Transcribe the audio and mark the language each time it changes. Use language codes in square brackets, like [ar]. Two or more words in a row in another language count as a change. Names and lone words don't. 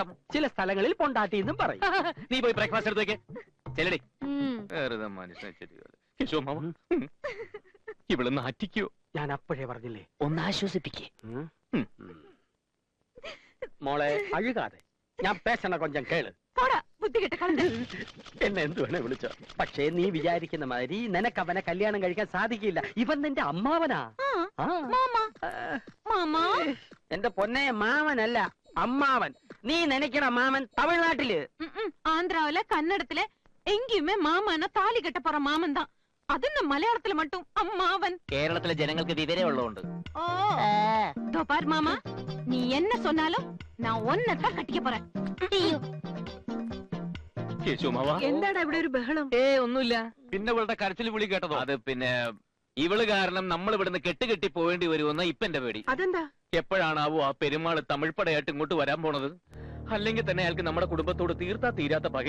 [ml] ചില സ്ഥലങ്ങളിൽ പൊണ്ടാട്ടി എന്നും പറയും. നീ പോയി ബ്രേക്ക്ഫാസ്റ്റ് എടുത്ത് വെക്കേ. ചെല്ലടി. വെറുതെ മനുഷ്യനെ ഇവള് നാറ്റിക്കോ? ഞാൻ അപ്പോഴേ പറഞ്ഞില്ലേ, ഒന്ന് ആശ്വസിപ്പിക്കേ. [ta] மோளே அழுகாதே, நான் பேசுண கொஞ்சம் கேளு. போடா, புத்தி கெட்ட கலந்து. [ml] എന്നെ എന്ത് വേണേ വിളിച്ചോ. പക്ഷേ നീ വിചാരിക്കുന്ന മാതിരി നിനക്ക് അവനെ കല്യാണം കഴിക്കാൻ സാധിക്കില്ല. ഇവൻ നിന്റെ അമ്മാവനാ. [ta] மாமா மாமா, [ml] എന്റെ പൊന്നെ, മാമനല്ല അമ്മാവൻ. നീ നനയ്ക്കണ മാമൻ തമിഴ്നാട്ടില്. [ta] ஆந்திராவில கன்னடத்துல எங்கேயுமே மாமானா தாலி கட்ட போற மாமன் தான். அது நம்ம மலையாளத்துல மட்டும் அம்மாவன். [ml] കേരളത്തിലെ ജനങ്ങൾക്ക് വിവരം ഉള്ളതുകൊണ്ട്. [ta] ஓ, தோ பார் மாமா, நீ என்ன சொன்னாலும் நான் ஒன்னதான் கட்டிக்க போறேன். [ml] എന്താടാ ഇവിടെ ഒരു ബഹളം? ഒന്നുമില്ല. പിന്നെ ഇവളുടെ കരച്ചിൽ വിളി കേട്ടതോ? അത് പിന്നെ ഇവള് കാരണം നമ്മൾ ഇവിടുന്ന് കെട്ടുകെട്ടി പോവേണ്ടി വരുമെന്ന ഇപ്പൊ എന്റെ പേടി. അതെന്താ? എപ്പോഴാണാവോ ആ പെരുമാള് തമിഴ്പടയായിട്ട് ഇങ്ങോട്ട് വരാൻ പോണത്? അല്ലെങ്കിൽ തന്നെ അയാൾക്ക് നമ്മുടെ കുടുംബത്തോട് തീരാത്ത പകയുണ്ട്.